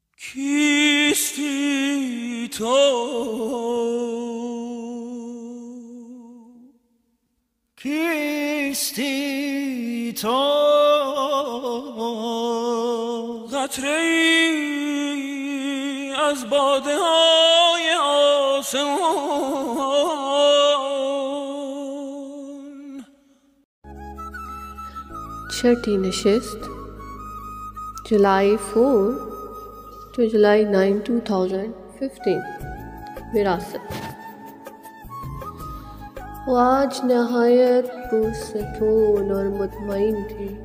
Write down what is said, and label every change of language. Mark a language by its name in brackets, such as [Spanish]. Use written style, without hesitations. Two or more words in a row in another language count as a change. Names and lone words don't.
[Persian] کیستی تو کیستی تو قطره ای از باده های آسمان. [Urdu] چھٹی نشست جولائی 4 to July 9, 2015. विरासत। وہ آج نہایت پرسکون اور مطمئن تھی.